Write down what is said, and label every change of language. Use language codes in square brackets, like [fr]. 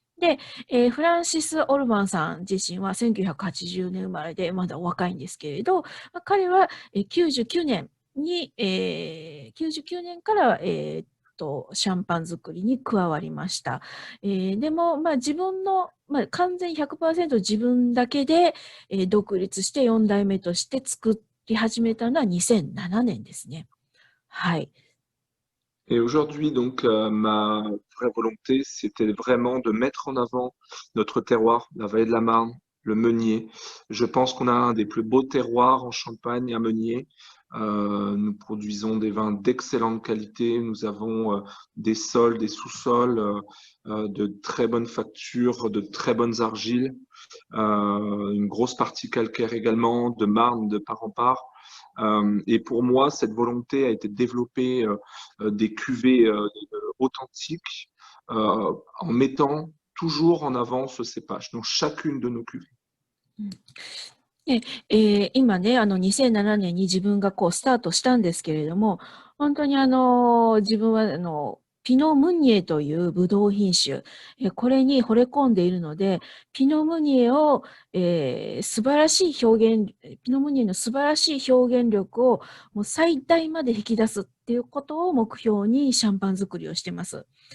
[ja] で、フランシス・オルバンさん自身は1980年生まれでまだお若いんですけれど、彼は99年に、99年から、シャンパン作りに加わりました。でも、自分の、完全100% 自分だけで、独立して4代目として作り始めたのは2007年ですね。はい。 [fr] Et aujourd'hui, donc, ma vraie volonté, c'était vraiment de mettre en avant notre terroir, la vallée de la Marne, le Meunier. Je pense qu'on a un des plus beaux terroirs en Champagne, à Meunier. Nous produisons des vins d'excellente qualité. Nous avons des sols, des sous-sols, de très bonne facture, de très bonnes argiles, une grosse partie calcaire également, de marne de part en part. Et pour moi, cette volonté a été de développer des cuvées authentiques en mettant toujours en avant ce cépage dans chacune de nos cuvées. [ja] で、今ね、2007年に自分がこうスタートしたんですけれども、本当に自分はピノ・ムニエというブドウ品種、これに惚れ込んでいるので、ピノ・ムニエを、素晴らしい表現、ピノ・ムニエの素晴らしい表現力をもう最大まで引き出すっていうことを目標にシャンパン作りをしています。